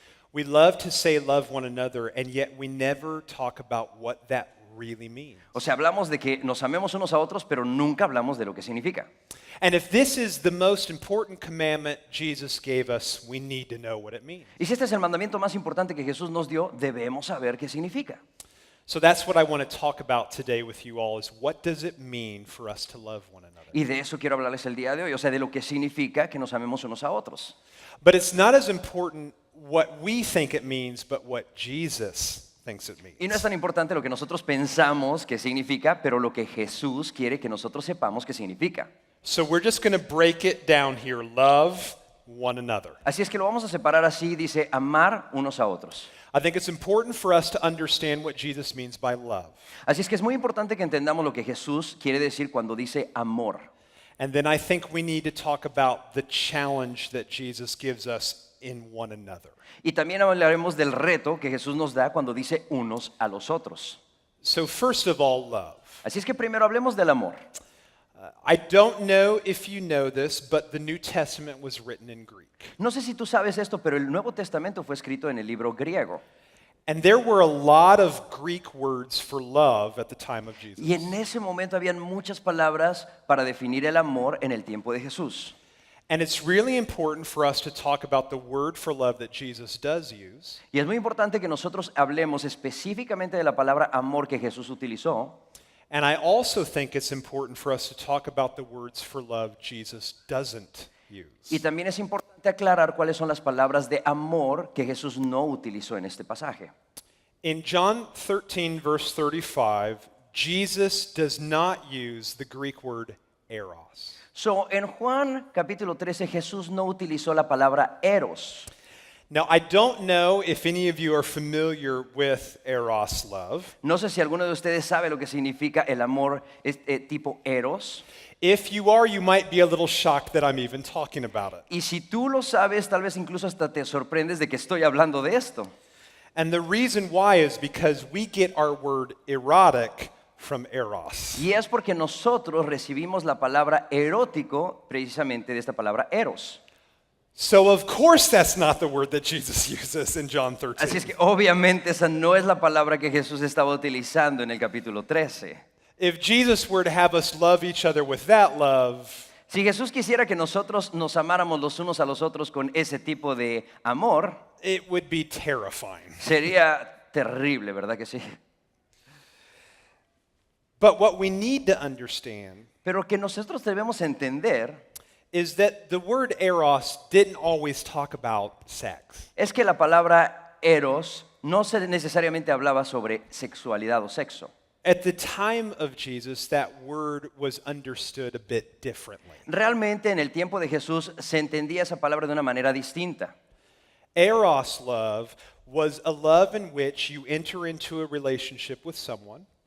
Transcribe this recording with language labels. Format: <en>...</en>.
<en>We love to say love one another, and yet we never talk about what that really means.</en> <es>O sea, hablamos de que nos amemos unos a otros, pero nunca hablamos de lo que significa.</es> <en>And if this is the most important commandment Jesus gave us, we need to know what it means.</en> <es>Y si este es el mandamiento más importante que Jesús nos dio, debemos saber qué significa.</es> <en>So that's what I want to talk about today with you all, is what does it mean for us to love one another?</en> <es>Y de eso quiero hablarles el día de hoy, o sea, de lo que significa que nos amemos unos a otros.</es> <en>But it's not as important what we think it means, but what Jesus thinks it means.</en> <es>Y no es tan importante lo que nosotros pensamos que significa, pero lo que Jesús quiere que nosotros sepamos que significa.</es> <en>So we're just going to break it down here. Love one another.</en> <es>Así es que lo vamos a separar así, dice amar unos a otros.</es> <en>I think it's important for us to understand what Jesus means by love.</en> <es>Así es que es muy importante que entendamos lo que Jesús quiere decir cuando dice amor.</es> <en>And then I think we need to talk about the challenge that Jesus gives us in one another.</en> <es>Y también hablaremos del reto que Jesús nos da cuando dice unos a los otros.</es> <en>So first of all, love.</en> <es>Así es que primero hablemos del amor.</es> <en>I don't know if you know this, but the New Testament was written in Greek.</en> <es>No sé si tú sabes esto, pero el Nuevo Testamento fue escrito en el libro griego.</es> <en>And there were a lot of Greek words for love at the time of Jesus.</en> <es>Y en ese momento habían muchas palabras para definir el amor en el tiempo de Jesús.</es> <en>And it's really important for us to talk about the word for love that Jesus does use.</en> <es>Y es muy importante que nosotros hablemos específicamente de la palabra amor que Jesús utilizó.</es> <en>And I also think it's important for us to talk about the words for love Jesus doesn't use.</en> <es>Y también es importante aclarar cuáles son las palabras de amor que Jesús no utilizó en este pasaje.</es> <en>In John 13, verse 35, Jesus does not use the Greek word eros.</en> <es>En Juan capítulo 13 Jesús no utilizó la palabra eros.</es> <en>Now, I don't know if any of you are familiar with eros love.</en> <es>No sé si alguno de ustedes sabe lo que significa el amor tipo eros.</es> <en>If you are, you might be a little shocked that I'm even talking about it.</en> <es>Y si tú lo sabes, tal vez incluso hasta te sorprendes de que estoy hablando de esto.</es> <en>And the reason why is because we get our word erotic from eros.</en> <es>Y es porque nosotros recibimos la palabra erótico precisamente de esta palabra eros.</es> <en>So of course that's not the word that Jesus uses in John 13.</en> <es>Así es que obviamente esa no es la palabra que Jesús estaba utilizando en el capítulo 13.</es> <en>If Jesus were to have us love each other with that love,</en> <es>Si Jesús quisiera que nosotros nos amáramos los unos a los otros con ese tipo de amor,</es> <en>it would be terrifying.</en> <es>sería terrible, ¿verdad que sí?</es> <en>But what we need to understand</en> <es>Pero que nosotros debemos entender</es> <en>is that the word eros didn't always talk about sex.</en> <es>es que la palabra eros no necesariamente hablaba sobre sexualidad o sexo.</es> <en>At the time of Jesus, that word was understood a bit differently.</en> <es>Realmente en el tiempo de Jesús se entendía esa palabra de una manera distinta.</es> <en>Eros love was a love in which you enter into a relationship with someone,</en>